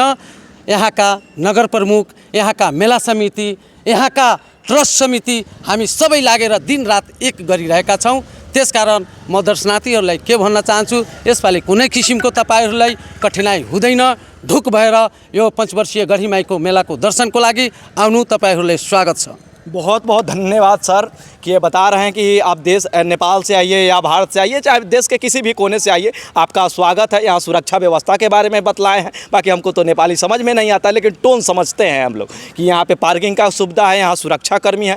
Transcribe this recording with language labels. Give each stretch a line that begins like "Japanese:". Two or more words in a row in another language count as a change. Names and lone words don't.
Nepali: यहाँका नगर प्रमुख, यहाँका मेला समिति, यहाँका ट्रस्ट समिति हामी सबै लागेर दिनरात एक गरिरहेका छौँ। त्यसकारण म दर्शनार्थीहरूलाई के भन्न चाहन्छु, यसपालि कुनै किसिमको तपाईहरूलाई कठिनाइ हुँदैन। ढुक भएर यो 5 वर्षीय गढी माईको मेलाको दर्शनको लागि आउनु, तपाईहरूलाई स्वागत छ।
Hindi: बहुत बहुत धन्यवाद सर कि ये बता रहे हैं कि आप नेपाल से आइए या भारत से आइए, चाहे देश के किसी भी कोने से आइए, आपका स्वागत है। यहाँ सुरक्षा व्यवस्था के बारे में बतलाए हैं। बाकी हमको तो नेपाली समझ में नहीं आता, लेकिन टोन समझते हैं हम लोग कि यहाँ पे पार्किंग का सुविधा है, यहाँ सुरक्षा कर्मी है।